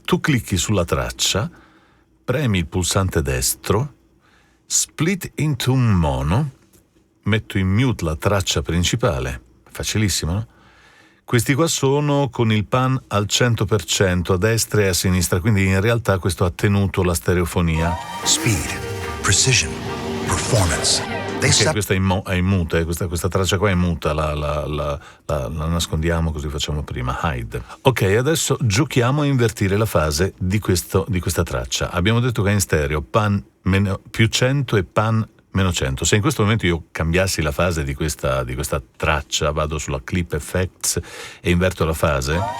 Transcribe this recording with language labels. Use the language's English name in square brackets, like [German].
[Italian] Tu clicchi sulla traccia, premi il pulsante destro, split into un mono, metto in mute la traccia principale. Facilissimo, no? Questi qua sono con il pan al 100% a destra e a sinistra, quindi in realtà questo ha tenuto la stereofonia. [English] Speed, precision, performance. They [Italian] Ok, questa è in mute, questa traccia qua è muta, la nascondiamo così facciamo prima, hide. Ok, adesso giochiamo a invertire la fase di questa traccia. Abbiamo detto che è in stereo, pan più 100 e pan meno 100. Se in questo momento io cambiassi la fase di questa traccia, vado sulla clip effects e inverto la fase,